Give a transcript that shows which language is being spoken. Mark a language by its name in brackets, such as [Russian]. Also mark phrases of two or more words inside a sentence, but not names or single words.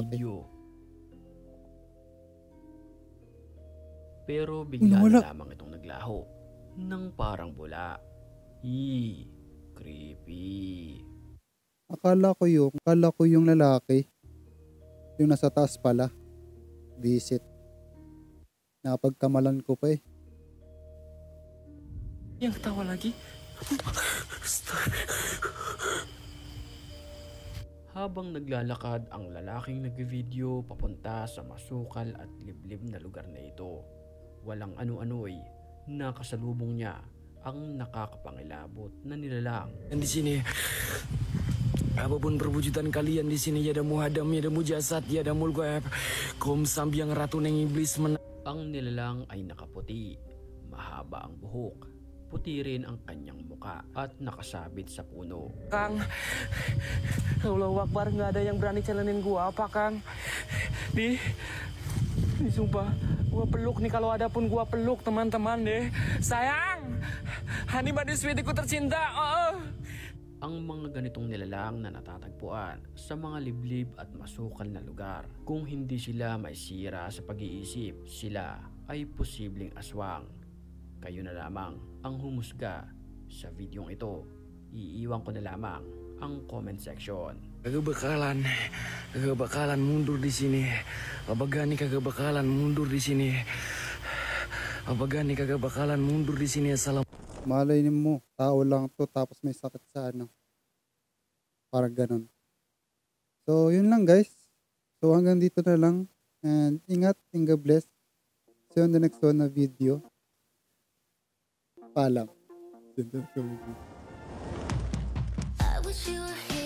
[Filipino] nag-video. Pero bigla Wala. na lamang itong naglaho nang parang bula. Creepy. Akala ko yung lalaki. Yung nasa taas pala. Visit. Napagkamalan ko pa eh. [Indonesian] Yang ketawa lagi. [Filipino] Habang naglalakad ang lalaking nag-video papunta sa masukal at liblib na lugar na ito, walang ano-ano'y nakasalubong niya ang nakakapangilabot na nilalang. [Indonesian] Dan di sini, apapun perwujudan kalian di sini, ya ada muhadam, ya ada mujasad, ya ada mulgoeb, kum sambiang ratu neng iblis [Filipino] Ang nilalang ay nakaputi, mahaba ang buhok, puti rin ang kanyang muka at nakasabit sa puno. [Indonesian] Kang, [Arabic] Allahu Akbar, [Indonesian] nggak ada yang berani challengein gua apa, Kang? Di sumpah, gua peluk nih, kalau ada pun gua peluk teman-teman deh. Sayang, Hani Badiswitiku tercinta. [Filipino] Ang mga ganitong nilalang na natatagpuan sa mga liblib at masukal na lugar, kung hindi sila may sira sa pag-iisip, sila ay posibleng aswang. Kayo na lamang ang humusga sa videong ito. Iiwan ko na lamang ang [English] comment section. [Indonesian] Kagak bakalan mundur di sini. Abagani kagak bakalan mundur di sini. Abagani kagak bakalan mundur di sini. Assalamualaikum. [Filipino] Malay mo, tao lang to tapos may sakit sa ano. Parang ganun. So, yun lang guys. So, hanggang dito na lang. [English] And ingat and God bless. See you on the next one na video. [Filipino] Paalam. [English] I wish you were